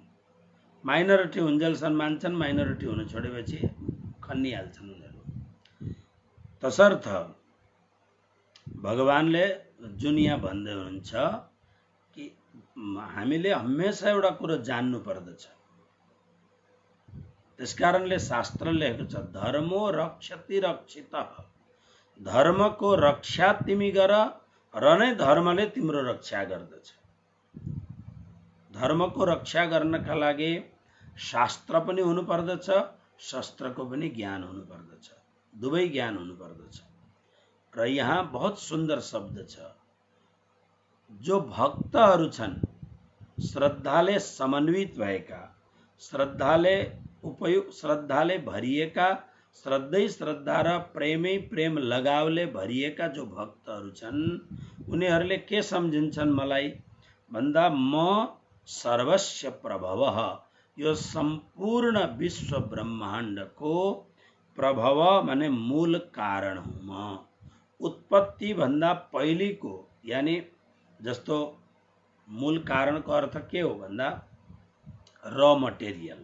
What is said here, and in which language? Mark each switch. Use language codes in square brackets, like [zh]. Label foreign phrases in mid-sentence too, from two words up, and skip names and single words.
[ne] माइनोरिटी हुन्जेलसम्म मान्छन्, माइनोरिटी हुन छोडेपछि खन्निहाल्छन् उनीहरू। तसर्थ भगवानले जुन यहाँ भन्दै हुनुहुन्छ कि हामीले हमेशा एउटा कुरो जान्नु पर्दछ। त्यसकारणले शास्त्र लेखेको छ [sa] धर्मो रक्षति रक्षितः, [ne] धर्मको रक्षा तिमी गर र नै धर्मले तिम्रो रक्षा गर्दछ। धर्मको रक्षा गर्नका लागि शास्त्र पनि हुनु पर्दछ, शस्त्रको पनि ज्ञान हुनु पर्दछ, दुवै ज्ञान हुनु पर्दछ। र यहाँ बहुत सुन्दर शब्द छ, जो भक्तहरू छन्, श्रद्धाले समन्वित भएका, श्रद्धाले भरिएका, श्रद्धा र प्रेमै प्रेम लगावले भरिएका जो भक्तहरू छन्, उनीहरूले के सम्झिन्छन् मलाई भन्दा म [sa] सर्वस्य प्रभव, [ne] यो सम्पूर्ण विश्व ब्रह्माण्डको प्रभव माने मूल कारण हुँ म। उत्पत्ति भन्दा पहिलेको, यानी जस्तो मूल कारणको अर्थ के हो भन्दा र मटेरियल।